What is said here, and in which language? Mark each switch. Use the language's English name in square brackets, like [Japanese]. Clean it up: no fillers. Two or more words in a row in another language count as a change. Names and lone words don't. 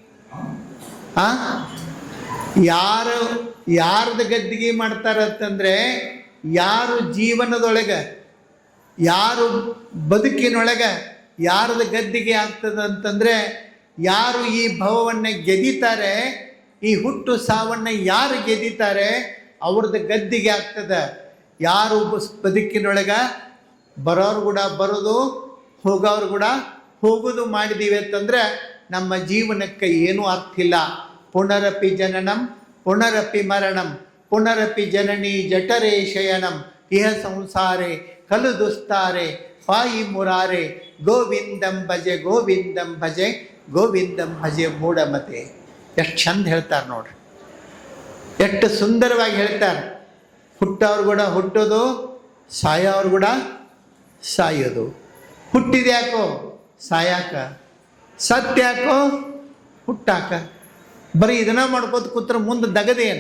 [Kannada] ಯಾರ್ದು ಗದ್ದಿಗೆ ಮಾಡ್ತಾರಂತಂದರೆ, ಯಾರು ಜೀವನದೊಳಗೆ, ಯಾರು ಬದುಕಿನೊಳಗೆ ಯಾರ್ದು ಗದ್ದಿಗೆ ಆಗ್ತದಂತಂದರೆ, ಯಾರು ಈ ಭವವನ್ನು ಗೆದಿತಾರೆ, ಈ ಹುಟ್ಟು ಸಾವನ್ನು ಯಾರು ಗೆದಿತಾರೆ ಅವ್ರದ್ದು ಗದ್ದಿಗೆ ಆಗ್ತದೆ. ಯಾರು ಬದುಕಿನೊಳಗೆ ಬರೋರು ಕೂಡ ಬರೋದು, ಹೋಗೋರು ಕೂಡ ಹೋಗೋದು ಮಾಡಿದೀವಿ ಅಂತಂದರೆ ನಮ್ಮ ಜೀವನಕ್ಕೆ ಏನೂ ಅರ್ಥ ಇಲ್ಲ. [Sanskrit] ಪುನರಪಿ ಜನನಂ ಪುನರಪಿ ಮರಣಂ ಪುನರಪಿ ಜನನಿ ಜಠರೇ ಶಯನಂ ಇಹ ಸಂಸಾರೆ ಕಲು ದುಸ್ತಾರೆ ಪಾಯಿ ಮುರಾರೆ ಗೋವಿಂದಂ ಭಜೆ ಗೋವಿಂದಂ ಭಜೆ ಗೋವಿಂದಂ ಭಜೆ ಮೂಢಮತೆ. [Kannada] ಎಷ್ಟು ಚಂದ ಹೇಳ್ತಾರೆ ನೋಡ್ರಿ, ಎಷ್ಟು ಸುಂದರವಾಗಿ ಹೇಳ್ತಾರೆ. ಹುಟ್ಟೋರು ಕೂಡ ಹುಟ್ಟೋದು, ಸಾಯೋರು ಕೂಡ ಸಾಯೋದು. ಹುಟ್ಟಿದ್ಯಾಕೋ? ಸಾಯಾಕ. ಸತ್ಯಾಕೋ? ಹುಟ್ಟಾಕ. ಬರೀ ಇದನ್ನ ಮಾಡ್ಕೋತ ಕೂತ್ರೆ ಮುಂದೆ ದಗದೇನು?